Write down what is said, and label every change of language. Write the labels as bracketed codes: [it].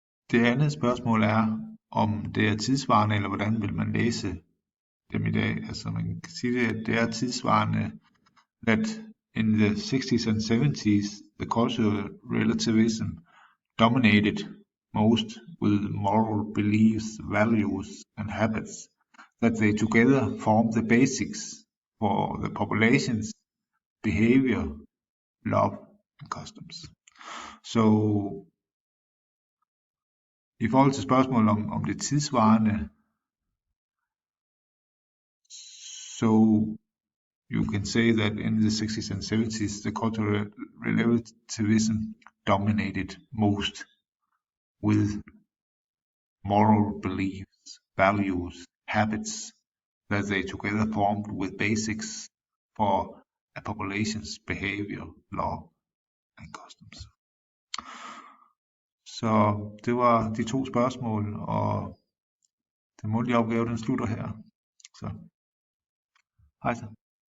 [da] Det andet spørgsmål er, om det er tidsvarende, eller hvordan vil man læse dem i dag? Altså man kan sige, at det er tidsvarende, [en] that in the 60s and 70s, the cultural relativism dominated most with moral beliefs, values and habits, that they together form the basics for the population's behavior, love and customs. [da] Så i forhold til spørgsmålet om det tidsvarende, [en] so you can say that in the 60s and 70s, the cultural relativism dominated most with moral beliefs, values, habits that they together formed with basics for a population's behavior, law and customs. [da] Så det var de to spørgsmål, og den mundtlige opgave den slutter her. Så hej så.